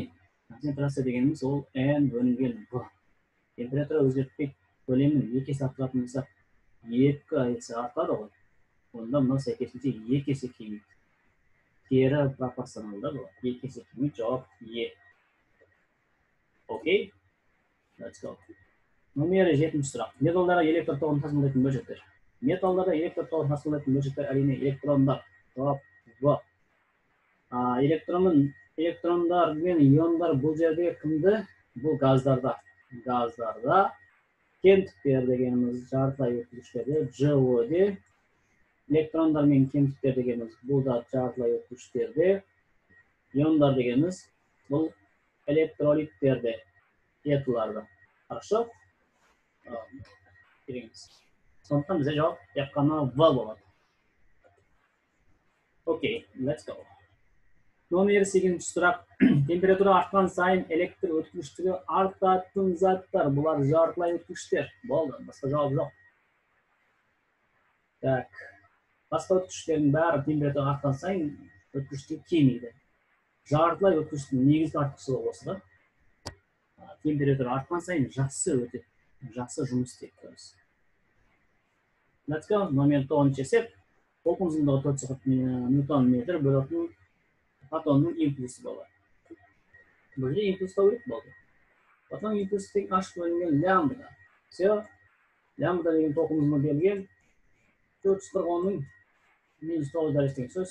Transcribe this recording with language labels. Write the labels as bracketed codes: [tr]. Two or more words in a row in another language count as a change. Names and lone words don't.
[kk] Концентрация дегеніміз ол N бөлінген V. Температура өзгертпей көлемін 2 есе арттыратын болса, 2 есе артады ғой. Онда мынау сәйкесінше 2 есе кемейді. Кері пропорционалда болады. 2 есе кемейді, жауап Е. Окей? [en] Let's go. [kk] Номері 7-ші сұрақ. Металдарға электр тоғын тасымалдайтын бөлшектер. Металдарға электр тоғын тасымалдайтын бөлшектер әрине электрондар. Жауап В. Электрондар мен иондар бұл жерде кімді? Бұл газдарда. Газдарда кемтіктер дегеніміз жартылай өткізгіштерде, ЖО-де. Электрондар мен кемтіктер дегеніміз бұл да жартылай өткізгіштерде. Иондар дегеніміз бұл электролиттерде, кетуларда. Хорошо? Кереңіз. Сондықтан бізде жауап тек қана В болады. [en] Окей, let's go. [kk] Номер 8-ші сұрақ. Температура артқан сайын электр өткізгіштігі артатын заттар. Бұлар жартылай өткізгіштер. Болды, басқа жауап жоқ. Так. Басқа өткізгіштердің бәрі температура артқан сайын өткізгіштігі кемейді. Жартылай өткізгіштің негізгі артықшылығы осы да. Температура артқан сайын жақсы өтеді. Жақсы жұмыс істейді. [en] Let's go. [kk] Номер 9-ші есеп. Толқын ұзындығы 4 ньютон метр бөлетін фотонның импульсі болады. Бұл жерде импульс керек болды. Фотон импульсі тек H бөлінген лямбда. Все. Лямбда деген толқын ұзындығы берілген 440-ның -9 дәрежесі деген сөз.